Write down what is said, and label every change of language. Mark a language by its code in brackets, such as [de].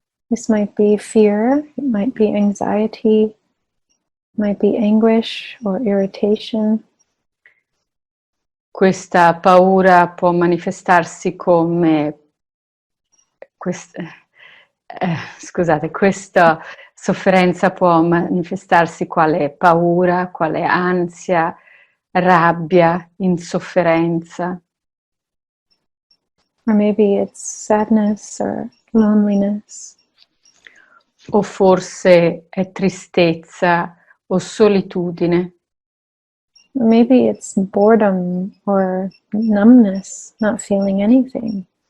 [en] This might be fear, it might be anxiety, it might be anguish or irritation. [it] Questa paura può manifestarsi come questa sofferenza può manifestarsi quale paura, quale ansia, rabbia, insofferenza. [en] Or maybe it's sadness or loneliness. [it] O forse è tristezza o solitudine. [en] Maybe it's boredom or numbness, not feeling anything.